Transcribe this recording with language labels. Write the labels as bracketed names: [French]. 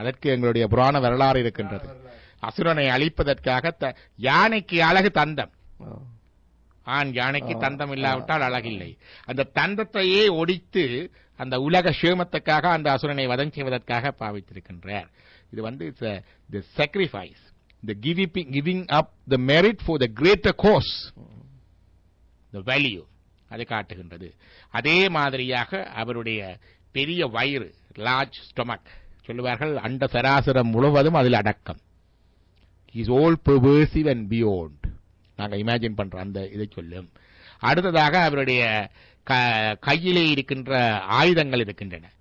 [Tamil] அதற்கு எங்களுடைய புராண வரலாறு இருக்கின்றது. அசுரனை அழிப்பதற்காக யானைக்கு அழகு தந்தம், ஆண் யானைக்கு தந்தம் இல்லாவிட்டால் அழகில்லை. அந்த தந்தத்தையே ஒடித்து அந்த உலக சேமத்துக்காக அந்த அசுரனை வதம் செய்வதற்காக பாவித்திருக்கின்றார். இது வந்து [English] the sacrifice, the giving up the merit for the greater cause, the value, [Tamil] அதை காட்டுகின்றது. அதே மாதிரியாக அவருடைய பெரிய வயிறு, [English] large stomach [Tamil] சொல்லுவார்கள், அண்ட சராசரம் முழுவதும் அதில் அடக்கம். [English] Is all pervasive and beyond. [Tamil] நாங்க இமேஜின் பண்ற அந்த இதை சொல்லும். அடுத்ததாக அவருடைய கையிலே இருக்கின்ற ஆயுதங்கள் இருக்கின்றன.